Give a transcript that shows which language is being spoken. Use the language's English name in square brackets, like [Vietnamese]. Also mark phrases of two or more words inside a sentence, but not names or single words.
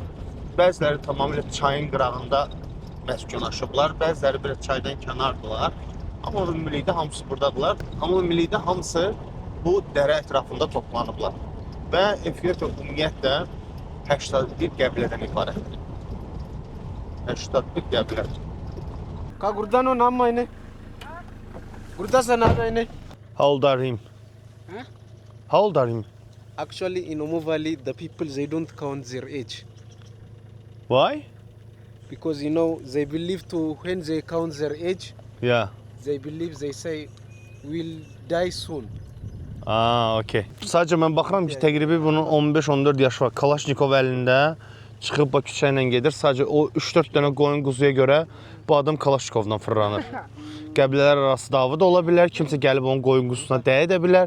[Azerbaijani] Bəziləri tamamilə çayın qırağında məskunlaşıblar, bəziləri bir çaydan kənardılar. Amma ümumilikdə hamısı buradadılar. Amma ümumilikdə hamısı bu dərə ətrafında toplanıblar. Və Efiopiya ümumiyyətlə 81 qəbilədən ibarətdir. 81 qəbilə. Ka Gurdano naam maine? Gurda sa naam maine? [English] How old are him? Huh? How old are him? Actually, in Omo Valley, the people, they don't count their age. Why? Because, you know, they believe to, when they count their age, Yeah. they believe, they say, we'll die soon. [Azerbaijani] Aa, okey. Sadəcə mən baxıram ki, təqribi bunun 15-14 yaşı var. Kalaşnikov əlində çıxıb küçə ilə gedir. Sadəcə o 3-4 dənə qoyun quzuya görə bu adam Kalaşnikovdan fırlanır. Qəbilələr arası dava da ola bilər. Kimsə gəlib onun qoyun quzusuna dəyə də bilər.